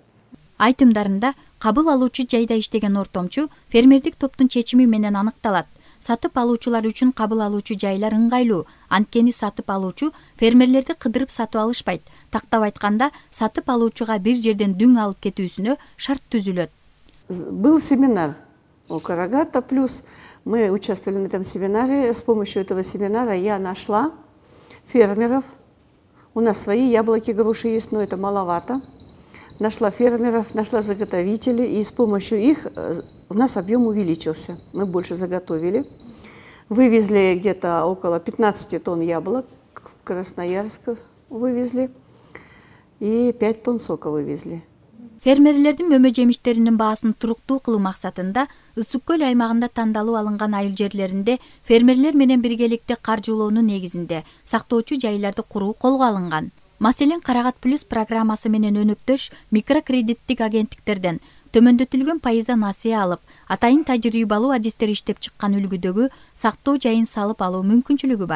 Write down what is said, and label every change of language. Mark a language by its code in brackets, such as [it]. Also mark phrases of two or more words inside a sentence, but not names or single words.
[ky] Айтымдарында кабыл алуучу жайда иштеген ортомчу фермердик топтун чечими менен аныкталат. Сатып алуучулар үчүн кабыл алуучу жайлар ыңгайлуу, анткени сатып алуучу фермерлерди кыдырып сатып алышпайт. Тактап айтканда, сатып алуучуга бир жерден дүң алып кетүүсүнө шарт түзүлөт. [ru] Был семинар у Карагата плюс. Мы участвовали на этом семинаре. С помощью этого семинара я нашла фермеров. У нас свои яблоки, груши есть, но это маловато. Нашла фермеров, нашла заготовителей, и с помощью их у нас объем увеличился. Мы больше заготовили. Вывезли где-то около 15 тонн яблок, в Красноярск вывезли, и 5 тонн сока вывезли. [ky] Фермерлердин мөмө жемиштеринин баасын туруктуу кылуу максатында Ысык көл аймагында тандалуу алынган айыл жерлеринде фермерлер менен биргеликте каржылоонун негизинде сактоочу жайларды куруу колго алынган. Маселен, Карагат плюс программасы менен өнөктөш микрокредиттик агенттиктерден төмөндөтүлгөн пайызда насыя алып, атайын тажрыйбалуу адистер иштеп чыккан үлгүдөгү сактоо жайын салып алуу мүмкүнчүлүгү бар.